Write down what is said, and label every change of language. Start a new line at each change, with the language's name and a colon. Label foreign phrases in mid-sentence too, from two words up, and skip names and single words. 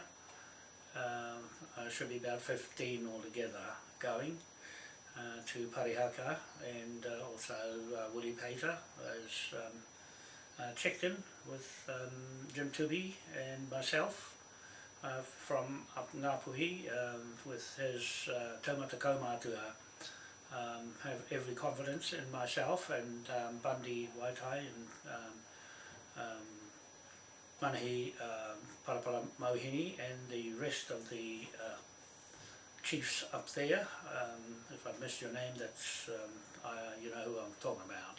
English: Should be about 15 altogether going to Parihaka, and also Willie Pater has checked in with Jim Tupi and myself from up Ngāpuhi with his
Māori: taumata kaumātua.
English: Have every confidence in myself and Bundy Waitai and Manahi Parapara Mohini and the rest of the chiefs up there. If I missed your name, that's you know who I'm talking about.